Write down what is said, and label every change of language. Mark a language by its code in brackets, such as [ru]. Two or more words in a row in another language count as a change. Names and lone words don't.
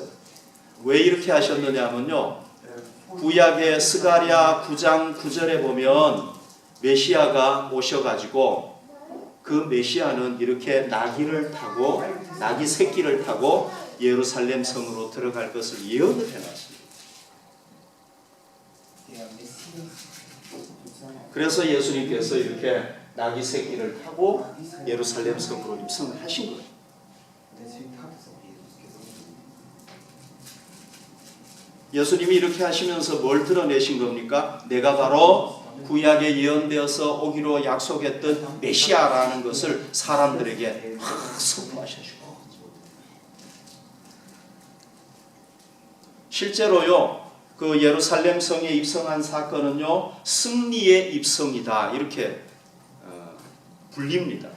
[ko] 왜 이렇게 하셨느냐 하면요 구약의 스가랴 9장 9절에 보면 메시아가 오셔가지고 그 메시아는 이렇게 나귀를 타고 나귀 새끼를 타고 예루살렘 성으로 들어갈 것을 예언을 해놨습니다. [de] Der Messias sozusagen [ko] 그래서 예수님께서 이렇게 나귀 새끼를 타고 예루살렘 성으로 입성을 하신 거예요. [de] deswegen hat es auch Jesus gesungen. [ko] 예수님이 이렇게 하시면서 뭘 드러내신 겁니까? 내가 바로 구약에 예언되어서 오기로 약속했던 메시아라는 것을 사람들에게 확 선포하셔주고 실제로요 그 예루살렘 성에 입성한 사건은요 승리의 입성이다 이렇게 불립니다.